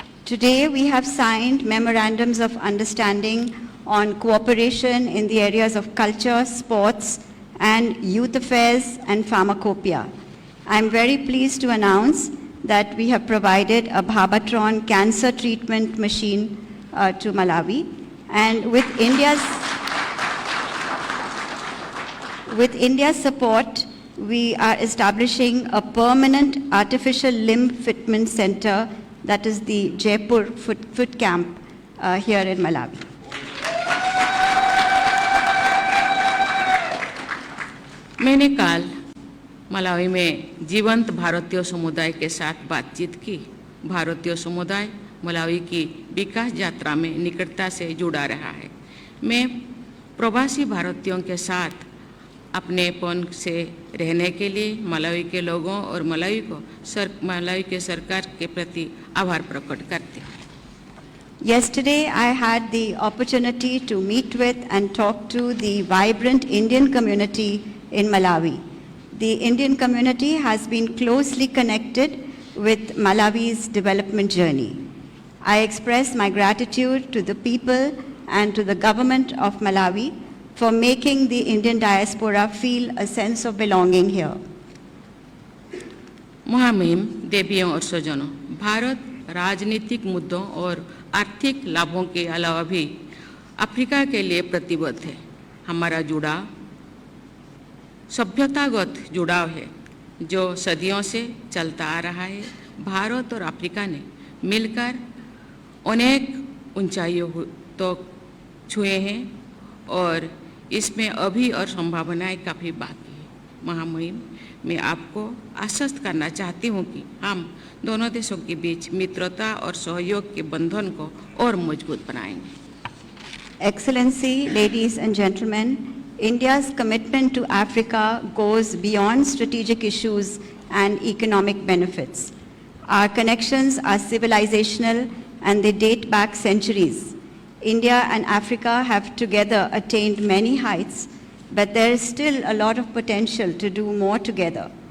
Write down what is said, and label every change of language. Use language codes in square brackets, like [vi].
[en] Today we have signed memorandums of understanding on cooperation in the areas of culture, sports, and youth affairs and pharmacopoeia. I am very pleased to announce that we have provided a Bhavatron cancer treatment machine to Malawi, and with India's support, we are establishing a permanent artificial limb fitment center, that is the Jaipur Foot Camp here in Malawi. [hi] मैंने कल Malawi में जीवंत भारतीय समुदाय के साथ बातचीत की। भारतीय समुदाय मलावी की विकास यात्रा में निकटता से जुड़ा रहा है। मैं प्रवासी भारतीयों के साथ अपनेपन से रहने के लिए मलावी के लोगों और मलावी के सरकार के प्रति आभार प्रकट करती हूँ। [en] Yesterday, I had the opportunity to meet with and talk to the vibrant Indian community in Malawi. The Indian community has been closely connected with Malawi's development journey. I express my gratitude to the people and to the government of Malawi for making the Indian diaspora feel a sense of belonging here. [hi] महामहिम देवियों और स्वजनों, भारत राजनीतिक मुद्दों और आर्थिक लाभों के अलावा भी अफ्रीका के लिए प्रतिबद्ध है। हमारा जुड़ाव सभ्यतागत जुड़ाव है जो सदियों से चलता आ रहा है। भारत और अफ्रीका ने मिलकर अनेक ऊंचाइयों तो छुए हैं और इसमें अभी और संभावनाएं काफ़ी बाकी है। महामहिम, मैं आपको आश्वस्त करना चाहती हूं कि हम दोनों देशों के बीच मित्रता और सहयोग के बंधन को और मजबूत बनाएंगे। [en] Excellency, ladies and gentlemen, India's commitment to Africa goes beyond strategic issues and economic benefits. Our connections are civilizational and they date back centuries. India and Africa have together attained many heights, but there is still a lot of potential to do more together.